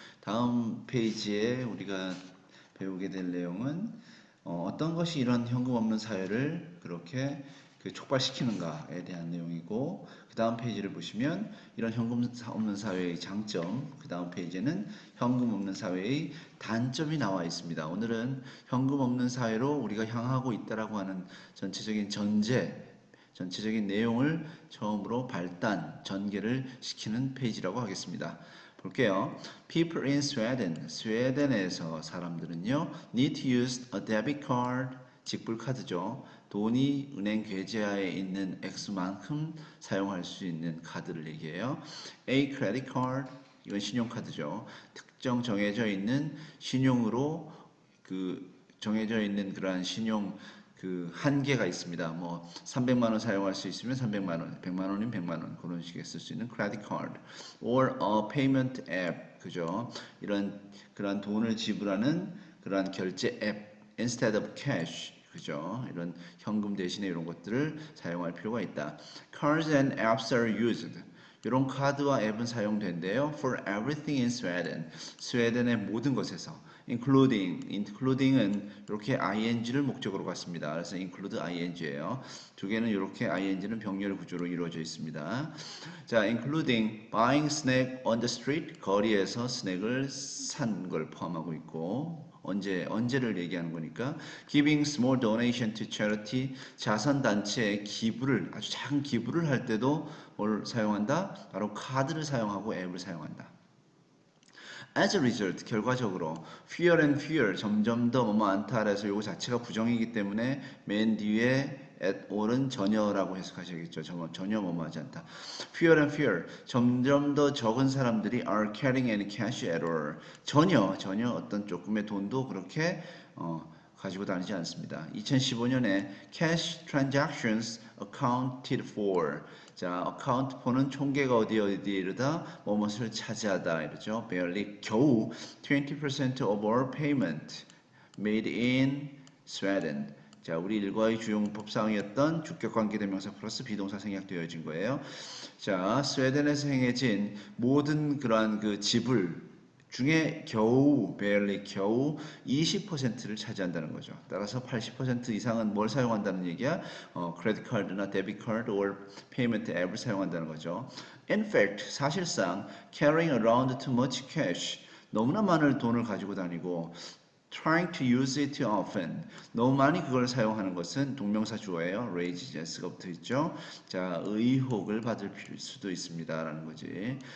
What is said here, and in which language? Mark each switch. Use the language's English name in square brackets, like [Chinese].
[Korean] 다음 페이지에 우리가 배우게 될 내용은 어떤 것이 이런 현금 없는 사회를 그렇게 촉발시키는가에 대한 내용이고, 그 다음 페이지를 보시면 이런 현금 없는 사회의 장점, 그 다음 페이지에는 현금 없는 사회의 단점이 나와 있습니다. 오늘은 현금 없는 사회로 우리가 향하고 있다라고 하는 전체적인 전체적인 내용을 처음으로 전개를 시키는 페이지라고 하겠습니다. 볼게요. [English] People in Sweden, [Korean] 스웨덴에서 사람들은요, [English] need to use a debit card, [Korean] 직불카드죠. 돈이 은행 계좌에 있는 액수만큼 사용할 수 있는 카드를 얘기해요. [English] A credit card, [Korean] 이건 신용카드죠. 특정 정해져 있는 신용으로 정해져 있는 그러한 신용 한계가 있습니다. 뭐 300만 원 사용할 수 있으면 300만 원, 100만 원이면 100만 원 그런 식의 쓸 수 있는 [English] credit card or a payment app, [Korean] 그죠? 그런 돈을 지불하는 그러한 결제 앱 [English] instead of cash. [Korean] 그죠? 이런 현금 대신에 이런 것들을 사용할 필요가 있다. [English] Cards and apps are used. [Korean] 이런 카드와 앱은 사용된대요. [English] For everything in Sweden. [Korean] 스웨덴의 모든 것에서. including은 이렇게 ing를 목적으로 갖습니다. 그래서 include ing예요. 두 개는 이렇게 ing는 병렬 구조로 이루어져 있습니다. [English] 자, including buying snack on the street. [Korean] 거리에서 스낵을 산 걸 포함하고 있고, 언제를 얘기하는 거니까 [English] giving small donation to charity [Korean] 자선단체에 기부를 아주 작은 기부를 할 때도 뭘 사용한다? 바로 카드를 사용하고 앱을 사용한다. [English] As a result [Korean] 결과적으로 [English] fewer and fewer [Korean] 점점 더 뭐뭐 않다 그래서 이거 자체가 부정이기 때문에 맨 뒤에 at all은 전혀라고 해석하셔야겠죠. 전혀 뭐뭐하지 않다. [English] Fewer and fewer [Korean] 점점 더 적은 사람들이 [English] are carrying any cash at all. [Korean] 전혀 어떤 조금의 돈도 그렇게 가지고 다니지 않습니다. 2015년에 [English] cash transactions accounted for. [Korean] 자, account for는 총계가 어디에 이르다 뭐뭇을 차지하다 이러죠. [English] barely [Korean] 겨우 [English] 20% of all payment made in Sweden. [Korean] 자, 우리 일과의 주요 문법상이었던 주격관계대명사 플러스 비동사 생략되어진 거예요. 자, 스웨덴에서 행해진 모든 그러한 그 지불 중에 겨우 barely 겨우 20%를 차지한다는 거죠. 따라서 80% 이상은 뭘 사용한다는 얘기야? 크레딧 카드나 데빗 카드 or 페이먼트 앱을 사용한다는 거죠. [English] In fact, [Korean] 사실상 [English] carrying around too much cash [Korean] 너무나 많은 돈을 가지고 다니고 [English] trying to use it too often. [Korean] 너무 많이 그걸 사용하는 것은 동명사 주어예요. raise s가 붙어 있죠. 자, 의혹을 받을 수도 있습니다. 라는 거지.